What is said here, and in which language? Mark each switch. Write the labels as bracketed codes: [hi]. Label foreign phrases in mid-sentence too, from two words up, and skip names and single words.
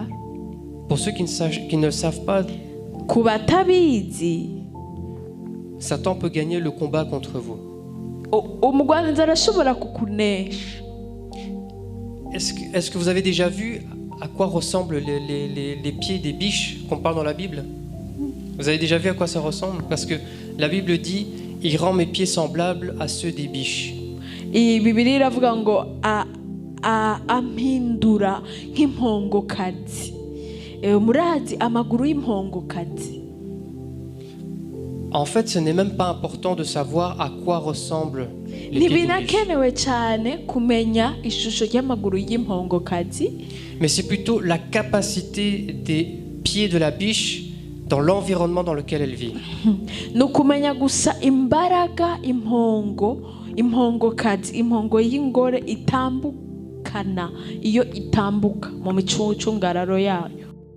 [fr] Pour ceux qui ne le savent pas, [rw] Ku batabizi [fr] Satan peut gagner le combat contre vous. [rw] umugwaneza arashobora kukunesha. [fr] Est-ce que vous avez déjà vu à quoi ressemblent les pieds des biches qu'on parle dans la Bible? Vous avez déjà vu à quoi ça ressemble? Parce que la Bible dit « Il rend mes pieds semblables à ceux des biches ». [rw] Iyi Bibiliya iravuga ngo ampindura nk'impongokazi. Murazi amaguru y'impongokazi. [fr] En fait, ce n'est même pas important de savoir à quoi ressemblent les pieds des biches. [rw] Ntibinakenewe cyane kumenya ishusho y'amaguru y'impongokazi. [fr] Mais c'est plutôt la capacité des pieds de la biche dans l'environnement dans lequel elle vit. [rw] Nukumenya gusa imbaraga impongokazi, impongo y'ingore itambukana iyo itambuka mu micungararo yayo.